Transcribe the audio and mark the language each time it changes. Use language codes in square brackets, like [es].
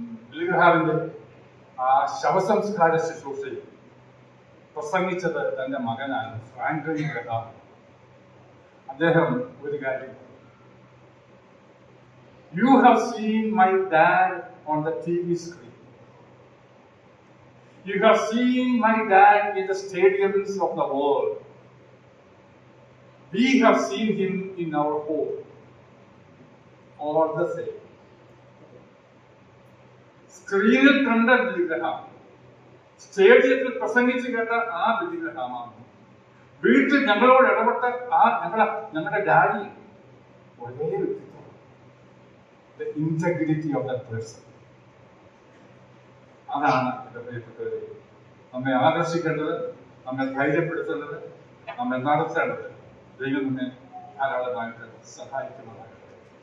[ml] ബില്ലിഗ്രഹാമിന്റെ ആ ശവസംസ്കാര ശുശ്രൂഷയിൽ പ്രസംഗിച്ചത് തന്റെ മകനാണ് ഫ്രാങ്ക്ലിൻ ഗ്രഹാം. അദ്ദേഹം ഒരു കാര്യം, [en] "You have seen my dad on the TV screen. You have seen my dad in the stadiums of the world. We have seen him in our home. All the same." [ml] സ്ക്രീനിൽ കണ്ട Billy Graham, സ്റ്റേഡിയത്തിൽ പ്രസംഗിച്ച് കേട്ട ആ ബില്ലിഗ്രഹാമാണ് വീട്ടിൽ ഞങ്ങളോട് ഇടപെട്ട ഞങ്ങളുടെ ഡാഡി. ഒരേ വ്യക്തിത്വം. [en] The integrity of that person. [ml] അതാണ് എന്റെ പ്രിയപ്പെട്ടവരെ നമ്മെ ആകർഷിക്കേണ്ടത്, നമ്മെ ധൈര്യപ്പെടുത്തേണ്ടത്. നമ്മെ നടത്തേണ്ടത് ദൈവം നമ്മെ ധാരാളമായിട്ട് സഹായിക്കുന്നതാകട്ടെ.